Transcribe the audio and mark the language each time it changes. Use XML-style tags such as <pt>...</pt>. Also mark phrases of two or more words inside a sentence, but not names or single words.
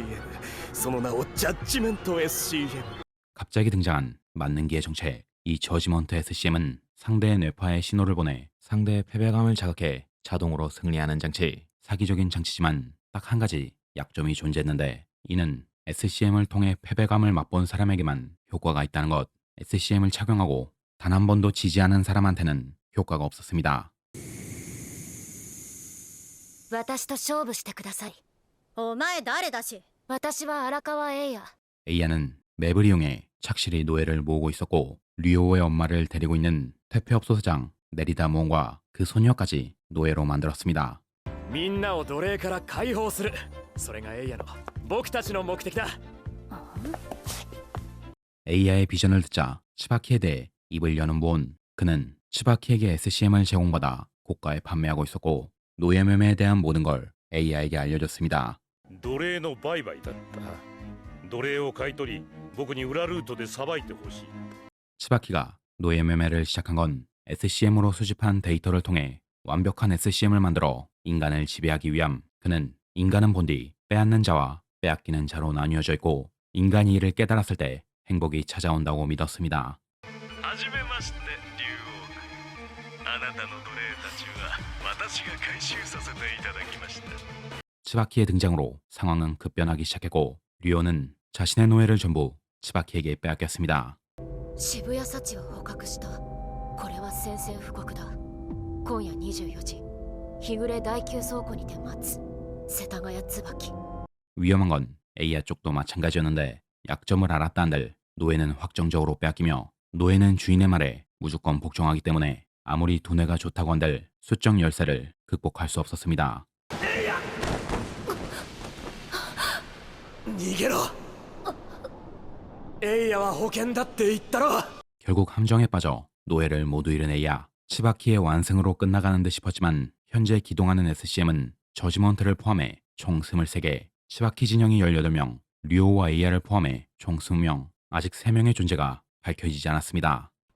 <ja>その名をジャッジメント SCM。</ja> <ko>갑자기 등장한 만능기의 정체. 이 저지먼트 SCM은 상대의 뇌파에 신호를 보내 상대의 패배감을 자극해 자동으로 승리하는 장치. 사기적인 장치지만 딱 한 가지 약점이 존재했는데, 이는 SCM을 통해 패배감을 맛본 사람에게만 효과가 있다는 것. SCM을 착용하고 단 한 번도 지지 않은 사람한테는 효과가 없었습니다.</ko> <ja>私と勝負してくださいお前誰だし私は荒川エイヤ</ja> <ko>에이아는 맵을 이용해 착실히 노예를 모으고 있었고, 류오의 엄마를 데리고 있는 퇴폐업소 사장 내리다 모험과 그 소녀까지 노예로 만들었습니다.</ko> <ja>みんなを奴隷から解放する、それがエイヤの僕たちの目的だ。</ja> <ko>에이야의 비전을 듣자 치바키에 대해 입을 여는 모온. 그는 치바키에게 SCM을 제공받아 고가에 판매하고 있었고 노예 매매에 대한 모든 걸 에이야에게 알려줬습니다.</ko> <ja>奴隷の売買だった。奴隷を買い取り僕に裏ルートでさばいてほしい。</ja> <ko>치바키가 노예 매매를 시작한 건 SCM으로 수집한 데이터를 통해 완벽한 SCM을 만들어 인간을 지배하기 위함. 그는 인간은 본디 빼앗는 자와 빼앗기는 자로 나뉘어져 있고 인간이 이를 깨달았을 때 행복이 찾아온다고 믿었습니다.</ko> <ja>はじめまして竜王。あなたの奴隷たちは私が回収させていただきました。</ja> <ko>치바키의 등장으로 상황은 급변하기 시작했고 류오는 자신의 노예를 전부 치바키에게 빼앗겼습니다.</ko> <ja>渋谷幸を捕獲した。これは宣戦布告だ。今夜24時日暮れ第9倉庫にて待つ。世田谷椿。</ja> <ko>위험한 건 에이야 쪽도 마찬가지였는데 약점을 알았다 한들 노예는 확정적으로 빼앗기며 노예는 주인의 말에 무조건 복종하기 때문에 아무리 두뇌가 좋다고 한들 수적 열쇠를 극복할 수 없었습니다.</ko> <ja>逃げろ。エイヤは保険だって言ったろ。</ja> <ko>결국 함정에 빠져 노예를 모두 잃은 에이야. 치바키의 완승으로 끝나가는 듯 싶었지만 현재 기동하는 SCM은 저지먼트를 포함해 총 23개, 치바키 진영이 18명, 류오와 에이야를 포함해 총 20명, 아직 3명의 존재가 밝혀지지 않았습니다.</ko>